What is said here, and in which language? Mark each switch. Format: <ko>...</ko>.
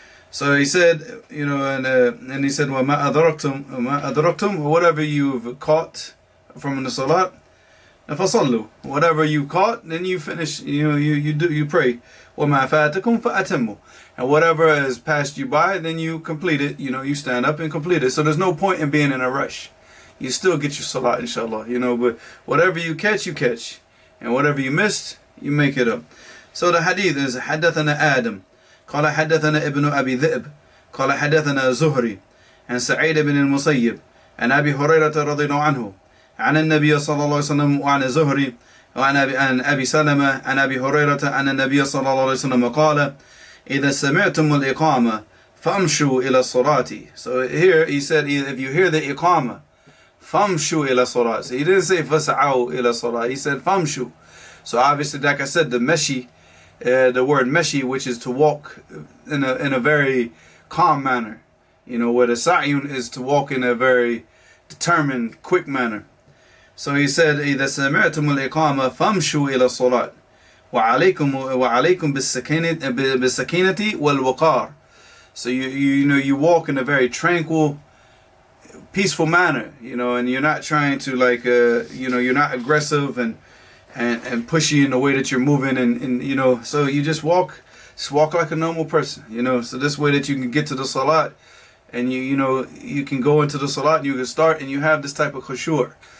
<en>So he said, and he said,</en> <ar>وَمَا أَدْرَكْتُمْ,</ar> <en>whatever you've caught from the salat,</en> <ar>فَصَلُّوا,</ar> <en>whatever you caught, then you finish, you pray.</en> <ar>وَمَا فَاتَكُمْ فَأَتِمُّوا,</ar> <en>and whatever has passed you by, then you complete it, you stand up and complete it. So there's no point in being in a rush. You still get your salat, inshallah, but whatever you catch, and whatever you missed, you make it up. So the hadith is,</en> <ar>حدثنا آدم قال حدثنا ابن أبي ذئب قال حدثنا زهري عن سعيد بن المسيب عن أبي هريرة رضي الله عنه عن النبي صلى الله عليه وسلم وعن زهري وعن أبي سلمة عن أبي هريرة أن النبي صلى الله عليه وسلم قال إذا سمعتم الإقامة famshu ila salati.</ar> <en>So here he said, if you hear the iqama,</en> <ar>famshu ila salat.</ar> <en>So he didn't say</en> <ar>fas'au ila salat.</ar> <en>He said famshu. So obviously, like I said, the meshi, the word meshi, which is to walk in a very calm manner. You know, where the sa'yun is to walk in a very determined, quick manner. So he said,</en> <ar>إذا سمعتم الإقامة فامشوا إلى الصلاة وعليكم بالسكينة والوقار.</ar> <en>So you walk in a very tranquil, peaceful manner, and you're not trying to you're not aggressive and pushy in the way that you're moving, and so you just walk like a normal person, so this way that you can get to the salat, and you can go into the salat and you can start and you have this type of khushu'.</en>